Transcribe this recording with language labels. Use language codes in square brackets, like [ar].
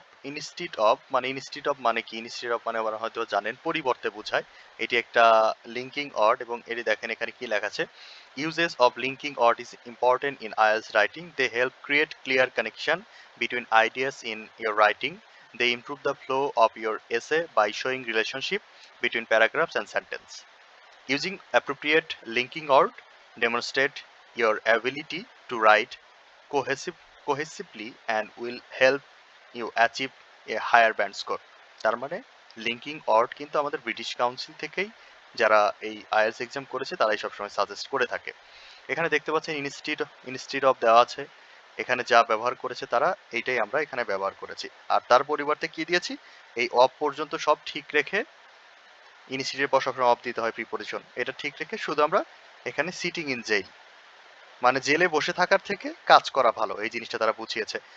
[bn] Instead of মানে কি? Instead of মানে আবার হয়তো জানেন পরিবর্তে বোঝায়। এটি একটা লিঙ্কিং ওয়ার্ড এবং এটি দেখেন এখানে কি লেখা আছে। [en] Uses of linking word is important in IELTS writing. They help create clear connection between ideas in your writing. They improve the flow of your essay by showing relationship between paragraphs and sentence. Using appropriate linking word demonstrate your ability to write cohesively and will help you achieve a higher band score. [bn] তার মানে linking word কিন্তু আমাদের British council থেকেই যারা এই IELTS exam করেছে তারাই সবসময় সাজেস্ট করে থাকে। এখানে দেখতে পাচ্ছেন ইনস্টিড অফ দেওয়া আছে, এখানে যা ব্যবহার করেছে তারা এইটাই আমরা এখানে ব্যবহার করেছি। আর তার পরিবর্তে কি দিয়েছি, এই অফ পর্যন্ত সব ঠিক রেখে ইনস্টিটিউটের পর সবসময় অফ দিতে হয় প্রিপোজিশন, এটা ঠিক রেখে শুধু আমরা এখানে [en] sitting in jail [bn] মানে জেলে বসে থাকার থেকে কাজ করা ভালো, এই জিনিসটা তারা বুঝিয়েছে।